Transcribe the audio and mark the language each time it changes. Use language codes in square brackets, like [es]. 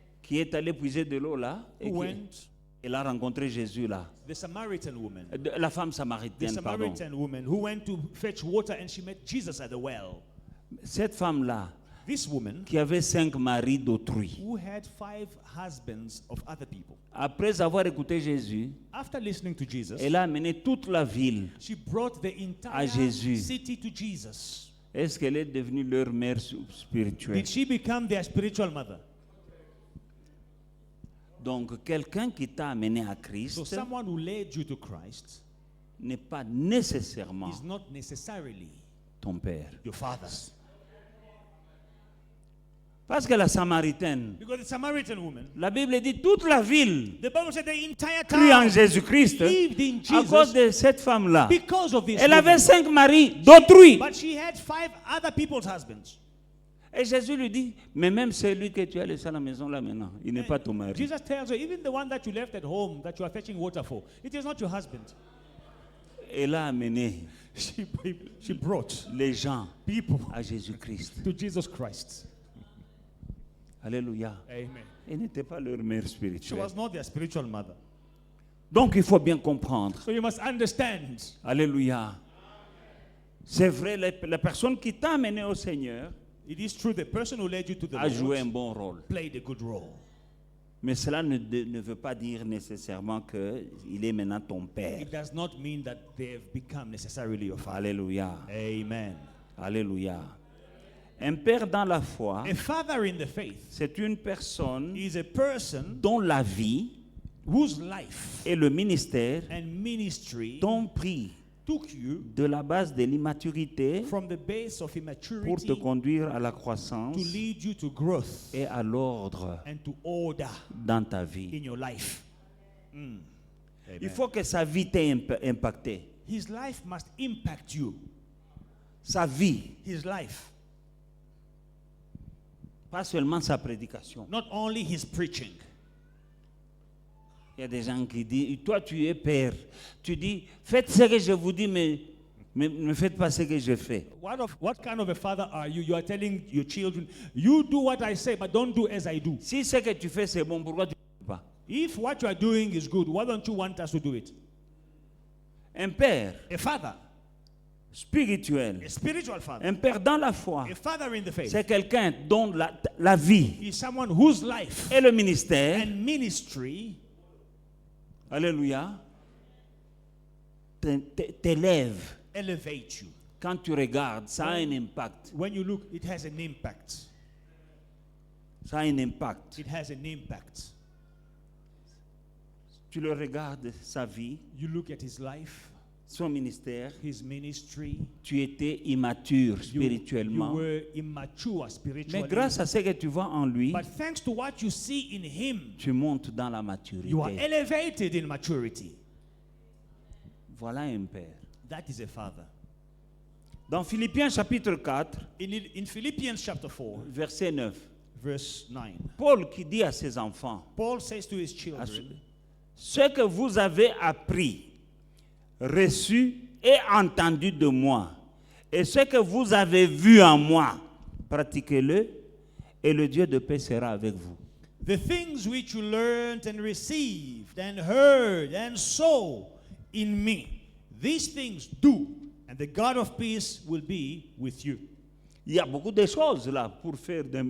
[fr] qui est allée puiser de l'eau là, et qui, [en] went, [fr] elle a rencontré Jésus là. [en] the Samaritan woman, [fr] La femme [en] the [fr] samaritaine, pardon. [en] Samaritan woman who went to fetch water and she met Jesus at the well. [fr] Cette femme-là, [en] This woman [fr] qui avait 5 maris d'autrui, [en] who had 5 husbands of other people. [fr] après avoir écouté Jésus, [en] After listening to Jesus, [fr] elle a amené toute la ville. [en] she brought the entire [fr] Jésus. [en] city to Jesus. [fr] Est-ce qu'elle est devenue leur mère spirituelle? [en] Did she become their spiritual mother? [fr] Donc, quelqu'un qui t'a amené à [en] So [fr] Christ [en] someone who led you to Christ [fr] n'est pas nécessairement [en] is not necessarily [fr] ton père. [en] your father. [fr] Parce que la Samaritaine, [en] Because the Samaritan woman, [fr] la Bible dit toute la ville [en] the Bible said the entire [fr] crie en [en] town [fr] Jésus-Christ [en] believed in [fr] à cause [en] Jesus [fr] de cette femme-là. [en] because of this [fr] Elle [en] woman. [fr] avait 5 maris d'autrui. [en] But she had 5 other people's husbands. [fr] Et Jésus lui dit, mais même celui que tu as laissé à la maison là maintenant, il n'est pas ton mari. [en] Jesus tells her, even the one that you left at home that you are fetching water for, it is not your husband. [fr] Elle a amené [en] She brought [fr] les gens [en] people [fr] à Jésus-Christ. [en] to Jesus Christ. [fr] Alléluia. [en] Amen. [fr] Elle n'était pas leur mère [en] She [fr] spirituelle. [en] was not their spiritual mother. [fr] Donc il faut bien comprendre. [en] So you must understand. [fr] Alléluia. C'est vrai, la personne qui t'a amené au Seigneur [en] It is true the person who led you to the [fr] a joué un [en] Lord [fr] bon rôle. [en] played a good role. [fr] Mais cela ne veut pas dire nécessairement qu'il est maintenant ton père. [en] It does not mean that they've become necessarily your father. [fr] Alléluia. [en] Amen. [fr] Alléluia. Un père dans la foi, [en] A father in the faith [fr] c'est une personne [en] is a person [fr] dont la vie [en] whose life [fr] et le ministère [en] and ministry [fr] t'ont pris [en] took you [fr] de la base de l'immaturité [en] from the base of [fr] pour te [en] immaturity [fr] conduire à la [en] to [fr] croissance [en] lead you to growth [fr] et à l'ordre [en] and to order [fr] dans ta vie. [en] in your life. Amen. [fr] Il faut que sa vie t'ait impacté. [en] His life must impact you. [fr] Sa vie, [en] His life, [fr] pas seulement sa prédication. [en] not only his preaching. [fr] Il y a des gens qui disent, toi tu es père, tu dis, faites ce que je vous dis, mais ne faites pas ce que je fais. [en] What kind of a father are you? You are telling your children, you do what I say, but don't do as I do. [fr] Si ce que tu fais c'est bon, pourquoi tu ne fais pas? [en] If what you are doing is good, why don't you want us to do it? [fr] Un père [en] A father, [fr] spirituel, [en] a spiritual father, [fr] un père dans la foi, [en] a father in the faith, [fr] c'est quelqu'un dont la vie [en] is someone whose life [fr] et le ministère, [en] and ministry, [fr] alléluia, t'élève. [en] elevate you. [fr] Quand tu regardes, ça a un impact. [en] When you look, it has an impact. [fr] Ça a un impact. [en] It has an impact. [fr] Tu le regardes, sa vie, [en] You look at his life, [fr] son ministère, [en] his ministry. [fr] tu étais immature [en] You [fr] spirituellement. [en] were immature [fr] Mais [en] spiritually. [fr] grâce à ce que tu vois en lui, [en] But thanks to what you see in him, [fr] tu montes dans la maturité. [en] you are elevated in maturity. [fr] Voilà un père. [en] That is a father. [fr] Dans Philippiens chapitre 4, [en] In Philippians chapter 4, [fr] verset 9, [en] verse 9, [fr] Paul qui dit à ses enfants, [en] Paul says to his [fr] à [en] children, [fr] ce que vous avez appris, reçu et entendu de moi, et ce que vous avez vu en moi, pratiquez-le, et le Dieu de paix sera avec vous. [en] the things which you learned and received and heard and saw in me, these things do, and the God of peace will be with you. [fr] Il y a beaucoup de choses là pour faire